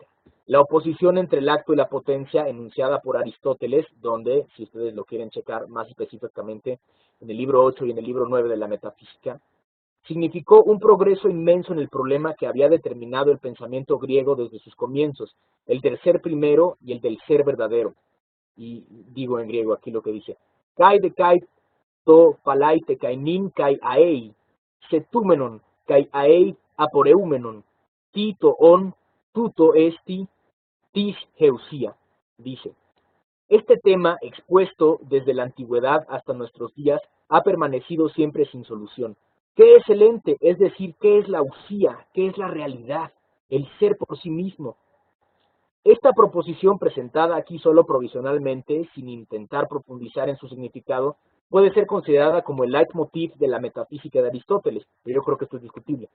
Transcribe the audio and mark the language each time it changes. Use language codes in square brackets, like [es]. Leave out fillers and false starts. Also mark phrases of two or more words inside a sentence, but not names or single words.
[es] La oposición entre el acto y la potencia enunciada por Aristóteles, donde, si ustedes lo quieren checar más específicamente, en el libro 8 y en el libro 9 de la Metafísica, significó un progreso inmenso en el problema que había determinado el pensamiento griego desde sus comienzos, el del ser primero y el del ser verdadero. Y digo en griego aquí lo que dice, [el] καὶ δὴ καὶ τὸ πάλαι τε καὶ νῦν καὶ ἀεὶ, ζητούμενον καὶ ἀεὶ ἀπορούμενον, τί τὸ ὄν, τοῦτό ἐστι, τίς ἡ οὐσία, [es] dice. Este tema, expuesto desde la antigüedad hasta nuestros días, ha permanecido siempre sin solución. ¿Qué es el ente? Es decir, ¿qué es la usía? ¿Qué es la realidad? El ser por sí mismo. Esta proposición, presentada aquí solo provisionalmente, sin intentar profundizar en su significado, puede ser considerada como el leitmotiv de la metafísica de Aristóteles, pero yo creo que esto es discutible.